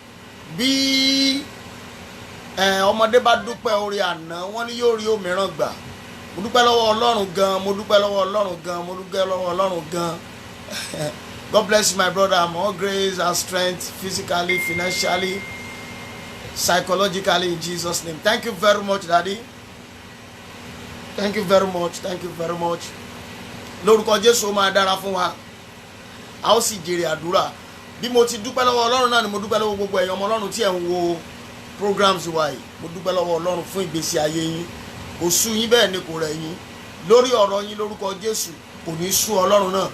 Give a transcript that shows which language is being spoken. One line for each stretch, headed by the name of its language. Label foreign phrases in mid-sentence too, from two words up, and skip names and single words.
Yoruba: Bí ọmọdé bá dúpẹ́ orí àná wọ́n ní yóò rí òmíràn gbà. Mo dúpẹ́ lọ́wọ́ Ọlọ́run gan, mo dúpẹ́ lọ́wọ́ Ọlọ́run gan, mo dúpẹ́ lọ́wọ́ Ọlọ́run gan.
English: God bless you, my brother. More grace and strength, physically, financially, psychologically, in Jesus' name. Thank you very much, Daddy. Thank you very much. Thank you very much.
Yoruba: Lórúkọ Jésù ó máa dára fún wa. A ó sì jèrè àdúrà. Bí mo ti dúpẹ́ lọ́wọ́ Ọlọ́run náà ni mo dúpẹ́ lọ́wọ́ gbogbo ẹ̀yin ọmọ Ọlọ́run tí ẹ̀ ń wo programs wa yìí. Mo dúpẹ́ lọ́wọ́ Ọlọ́run fún ìgbésí ayé yín. Kò sú yín bẹ́ẹ̀ ni kò rẹ̀ yín. Lórí ọ̀rọ̀ yín lórúkọ Jésù kò ní sú Ọlọ́run náà.